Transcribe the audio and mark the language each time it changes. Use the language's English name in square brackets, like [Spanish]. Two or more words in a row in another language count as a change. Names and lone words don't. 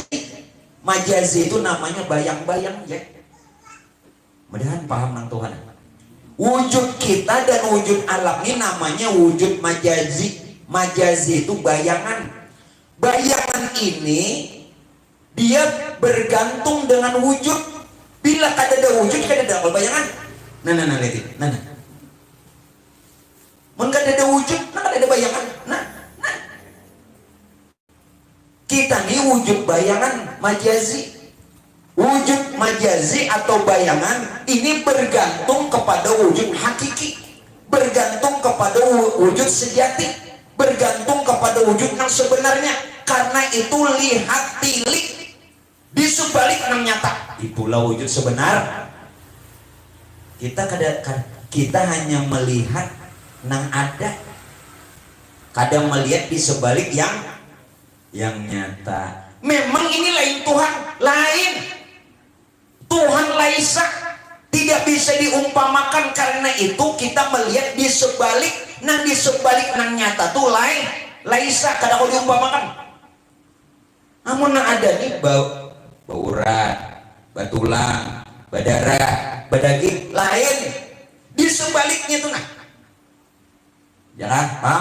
[Banjar] Majazi itu namanya bayang-bayang ya. Mudahan paham nang Tuhan. Wujud kita dan wujud alam ini namanya wujud majazi. Majazi itu bayangan. Bayangan ini dia bergantung dengan wujud. Bila kada ada wujud, kada ada bayangan. Nah lihat ini. Nah. Mun kada ada wujud, kada ada bayangan. Nah. Kita ini wujud bayangan majazi. Wujud majazi atau bayangan ini bergantung kepada wujud hakiki, bergantung kepada wujud sejati, bergantung kepada wujud yang sebenarnya. Karena itu lihat tilik di sebalik yang nyata, itulah wujud sebenar. Kita hanya melihat yang ada, kadang melihat di sebalik yang nyata. Memang ini lain Tuhan, lain Tuhan laisa, tidak bisa diumpamakan. Karena itu kita melihat di sebalik nang nyata tuh lain laisa, kada mau diumpamakan. Namun nang ada nih bau urat, batulang, badara, badaging lain di sebaliknya tuh nah. Ya paham?